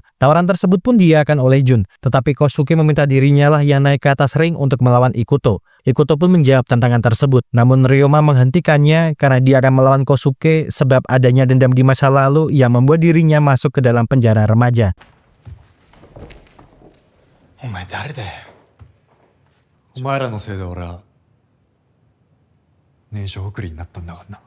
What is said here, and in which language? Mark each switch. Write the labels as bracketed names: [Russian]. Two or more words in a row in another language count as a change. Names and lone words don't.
[Indonesian] Tawaran tersebut pun diiyakan oleh Jun, tetapi Kosuke meminta dirinya lah yang naik ke atas ring untuk melawan Ikuto. Ikuto pun menjawab tantangan tersebut, namun Ryoma menghentikannya karena dia akan melawan Kosuke sebab adanya dendam di masa lalu yang membuat dirinya masuk ke dalam penjara remaja. [Japanese] お前誰だよ。お前らのせいで俺は念書送りになったんだからな。